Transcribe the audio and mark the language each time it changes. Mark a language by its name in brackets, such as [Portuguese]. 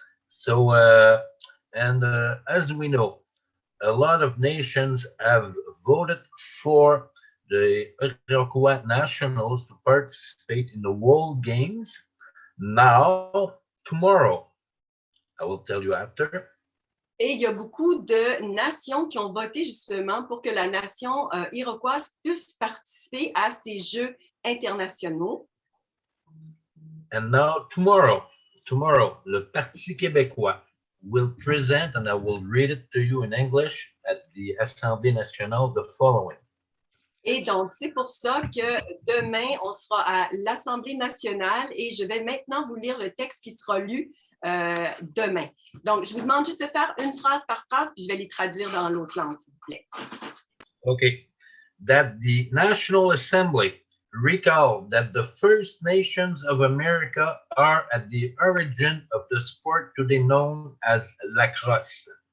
[English] So, as we know, a lot of nations have voted for the Iroquois Nationals to participate in the World Games. Now, tomorrow, I will tell you after. [French] Et il y a beaucoup de nations qui ont voté justement pour que la nation iroquoise puisse participer à ces Jeux internationaux. [English] And now, tomorrow, le Parti québécois will present, and I will read it to you in English at the Assemblée nationale, the following. [French] Et donc, c'est pour ça que demain, on sera à l'Assemblée nationale et je vais maintenant vous lire le texte qui sera lu demain. Donc, je vous demande juste de faire une phrase par phrase, puis je vais les traduire dans l'autre langue, s'il vous plaît. [English] Okay. That the National Assembly recall that the First Nations of America are at the origin of the sport today known as lacrosse.